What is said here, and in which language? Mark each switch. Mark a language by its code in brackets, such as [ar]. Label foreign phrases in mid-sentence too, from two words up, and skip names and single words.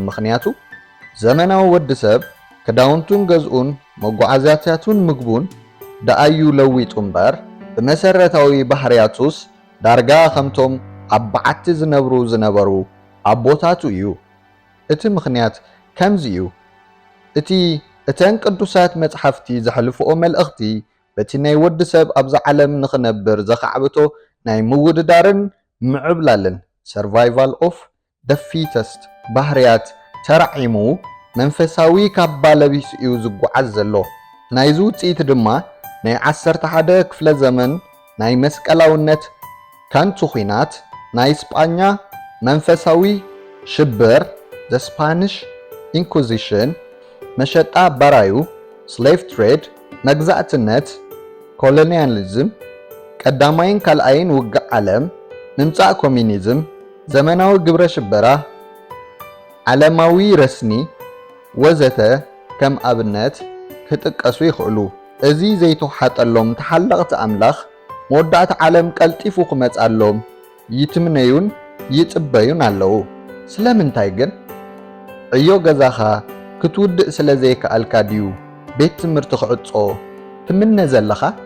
[ti] ምኽንያቱ ዘመናዊ ወዲ ሰብ ክዳውንቱን ገዝኡን መጓዓዝያታቱን ምግቡን ደኣዩ ለዊጡ እምበር ብመሰረታዊ ባህርያቱስ ዳርጋ ከምቶም ኣብ በዓቲ ዝነበሩ ኣቦታቱ እዩ እቲ ምኽንያት ከምዚ እዩ እቲ እተን ቅዱሳት መጽሓፍቲ ዘሕልፍኦ መልእኽቲ በቲ ናይ ወዲ ሰብ ኣብዛ ዓለም ንኽነብር ዘኻዕብቶ ናይ ምውድዳርን ምዕብላልን [en] survival of the fittest [ti] ባህርያት ተራዒሙ መንፈሳዊ ካባ ለቢሱ እዩ ዝጓዓዝ ዘሎ ናይዚ ውፅኢት ድማ ናይ 11 ክፍለ ዘመን ናይ መስቀላውነት ካንቱ ኺናት ናይ ስጳኛ መንፈሳዊ ሽብር [en] the Spanish Inquisition [ti] መሸጣ ባራዩ [en] slave trade [ti] መግዛእትነት ኮሎኒያሊዝም ቀዳማይን ካልኣይን ውግእ ዓለም ምምጻእ ኮሚኒዝም ዘመናዊ ግብረ ሽበራ ዓለማዊ ረስኒ ወዘተ ከም ኣብነት ክጥቀሱ ይኽእሉ እዚ ዘይተሓጠሎም ተሓለቕቲ ኣምላኽ መወዳእቲ ዓለም ቀልጢፉ ክመጻሎም ይትምነዩን ይጽበዩን ኣለዉ ስለምንታይ ግን ዕዮ ገዛኻ ክትውድእ ስለ ዘይከኣልካ ድዩ ቤት ትምህርቲ ክዕጾ ትምነ ዘለኻ